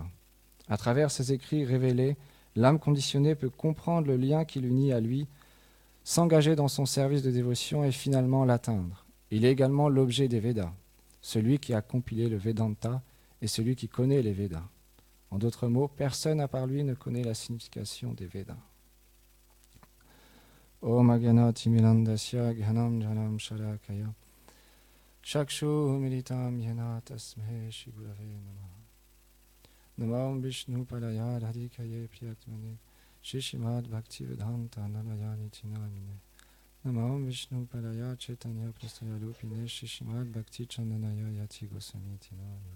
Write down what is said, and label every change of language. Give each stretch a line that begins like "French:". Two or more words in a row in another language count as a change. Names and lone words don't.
French: À travers ces écrits révélés, l'âme conditionnée peut comprendre le lien qui l'unit à lui, s'engager dans son service de dévotion et finalement l'atteindre. Il est également l'objet des Védas, celui qui a compilé le Vedanta et celui qui connaît les Védas. En d'autres mots, personne à part lui ne connaît la signification des Védas.
Sanskrit: Om Agyanati Milandasya Ghanam Janam Sharakaya Shakshu Militam Yena Tasmhe Shri Gurave Namaha Namam Vishnu Padaya Radhikaye Priyatmane Shri Srimad Bhaktivedanta Namayani Tinamine Namam Vishnu Padaya Chaitanya Prastaya Lupine Shri Srimad Bhakti Chandanaya Yati Goswami Tinamine